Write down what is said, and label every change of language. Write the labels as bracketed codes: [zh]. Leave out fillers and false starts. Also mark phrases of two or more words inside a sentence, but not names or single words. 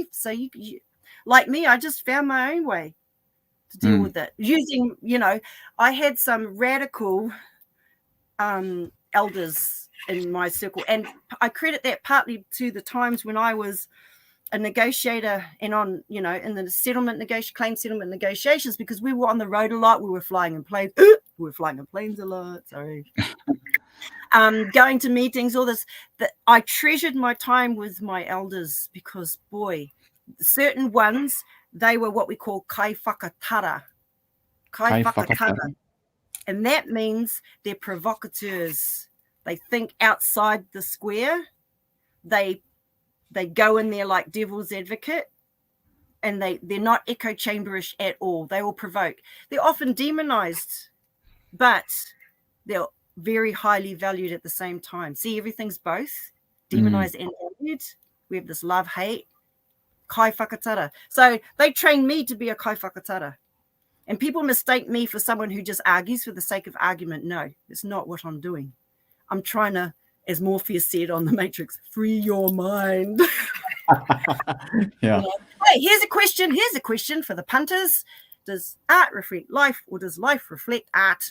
[en] So you like me, I just found my own way to deal with it using, I had some radical elders in my circle, and I credit that partly to the times when I was a negotiator and on, in the claim settlement negotiations, because we were on the road a lot. We were flying in planes. A lot. Sorry. Going to meetings, all this. That I treasured my time with my elders because, boy, certain ones, they were what we call [mi] kai whakatara. Kai whakatara. [en] And that means they're provocateurs. They think outside the square. They go in there like devil's advocate, and they're not echo chamberish at all. They will provoke. They're often demonized, but they're very highly valued at the same time. See, everything's both demonized and valued. We have this love-hate, [mi] kai whakatara. [en] So they trained me to be a [mi] kai whakatara. [en] And people mistake me for someone who just argues for the sake of argument. No, it's not what I'm doing. I'm trying to, as Morpheus said on The Matrix, free your mind. Yeah. Hey, here's a question for the punters. Does art reflect life, or does life reflect art?